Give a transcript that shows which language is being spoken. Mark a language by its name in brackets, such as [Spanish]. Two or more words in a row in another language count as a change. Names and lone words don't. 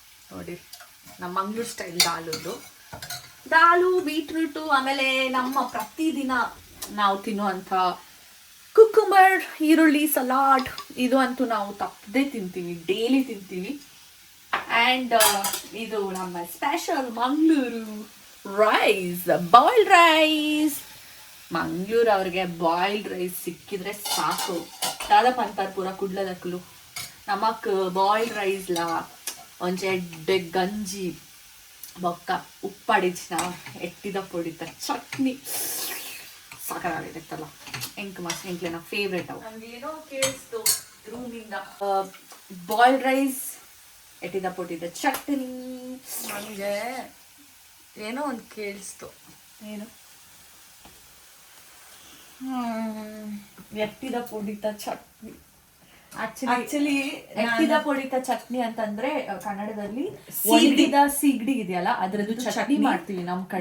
[Kannada] ನೋಡಿ ನಮ್ಮ ಮಂಗ್ಳೂರು ಸ್ಟೈಲ್ ದಾಲು ಬೀಟ್ರೂಟು, ಆಮೇಲೆ ನಮ್ಮ ಪ್ರತಿದಿನ ನಾವು ತಿನ್ನುವಂಥ ಕುಕ್ಕುಂಬರ್, ಈರುಳ್ಳಿ ಸಲಾಡ್, ಇದು ಅಂತೂ ನಾವು ತಪ್ಪದೇ ತಿಂತೀವಿ, ಡೈಲಿ ತಿಂತೀವಿ. ಆ್ಯಂಡ್ ಇದು ನಮ್ಮ ಸ್ಪೆಷಲ್ ಮಂಗಳೂರು ರೈಸ್, [English] boiled rice. [Kannada] ಮಂಗಳೂರು ಅವ್ರಿಗೆ [English] boiled rice [Kannada] ಸಿಕ್ಕಿದ್ರೆ ಸಾಕು. [Tulu] ದಾದಾಪ್ ಅಂತಾರೆ ಪೂರ ಕುಡ್ಲದಕ್ಕಲು ನಮಕ್ [English] boiled rice [Tulu] ಒಂಚೆ ಎಡ್ಡೆ ಗಂಜಿ ಬೊಕ್ಕ ಉಪ್ಪಾಡಿಚ್ನ ಎಟ್ಟಿದ ಪೊಡಿತ ಚಟ್ನಿ ಸಾಕಾಗಿರುತ್ತಲ್ಲ. ಎಂಕ್ಲೆ ನಾ ಫೇವ್ರೇಟ್ ಅವು. [Kannada] ನಮ್ಗೇನೋ ಕೇಳಿಸ್ತು ರೂಮಿಂದ [English] boiled rice, [Tulu] ಎಟ್ಟಿದ ಪೊಡಿದ ಚಟ್ನಿ. [Kannada] ನನಗೆ ಏನೋ ಒಂದು ಕೇಳಿಸ್ತು. ಏನು? [Tulu] ಎಟ್ಟಿದ ಪೊಡಿತ ಚಟ್ನಿ. [Kannada] ಆಕ್ಚುಲಿ [Tulu] ಎಟ್ಟಿದ ಪೊಡಿತ ಚಟ್ನಿ [Kannada] ಅಂತಂದ್ರೆ ಕನ್ನಡದಲ್ಲಿ ಸೀಗಡಿ ಇದೆಯಲ್ಲ, ಅದ್ರದ್ದು ಚಟ್ನಿ ಮಾಡ್ತೀವಿ ನಮ್ ಕಡೆ.